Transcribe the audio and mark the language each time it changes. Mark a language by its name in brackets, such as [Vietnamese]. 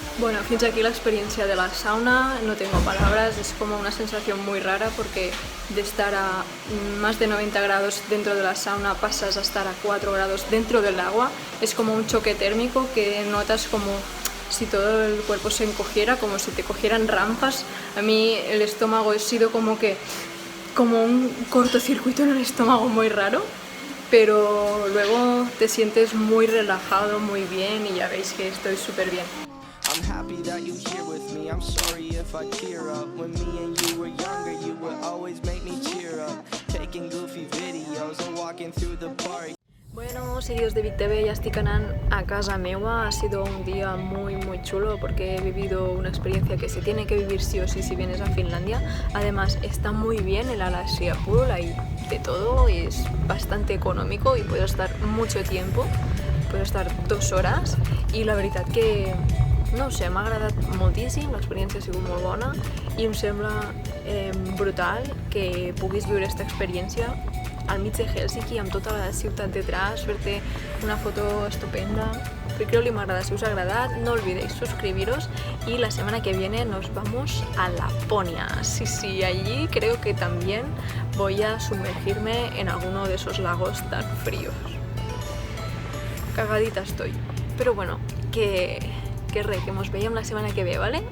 [Catalan] Bueno, fins aquí l'experiència de la sauna, [Spanish] no tengo palabras, es como una sensación muy rara porque de estar a más de 90 grados dentro de la sauna pasas a estar a 4 grados dentro del agua, es como un choque térmico que notas como si todo el cuerpo se encogiera, como si te cogieran rampas. A mí el estómago ha sido como un cortocircuito en el estómago muy raro, pero luego te sientes muy relajado, muy bien y ya veis que estoy súper bien. [English] I'm happy that you're here with me. I'm sorry if I tear up. When me and you were younger, you would always make me cheer up. Taking goofy videos and walking through the park. [Catalan] Bueno, seguidors de Vic TV, ya estic anant a casa meua. [Spanish] Ha sido un día muy chulo porque he vivido una experiencia que se tiene que vivir sí o sí si vienes a Finlandia. Además, está muy bien el Alasia Pool, hay de todo, es bastante económico y puedo estar mucho tiempo. Puedo estar 2 horas [Catalan] i la veritat que no ho sé, m'ha agradat moltíssim, l'experiència ha sigut molt bona i em sembla brutal que puguis viure aquesta experiència al mig de Helsinki amb tota la ciutat detrás, fer-te una foto estupenda. [Spanish] Creo que [Catalan] m'agrada, si us ha agradat, [Spanish] no olvidéis suscribiros y la semana que viene nos vamos a Laponia. Sí, allí creo que también voy a sumergirme en alguno de esos lagos tan fríos. Cagadita estoy, pero bueno, [Catalan] que mos veiem la setmana que ve, ¿vale?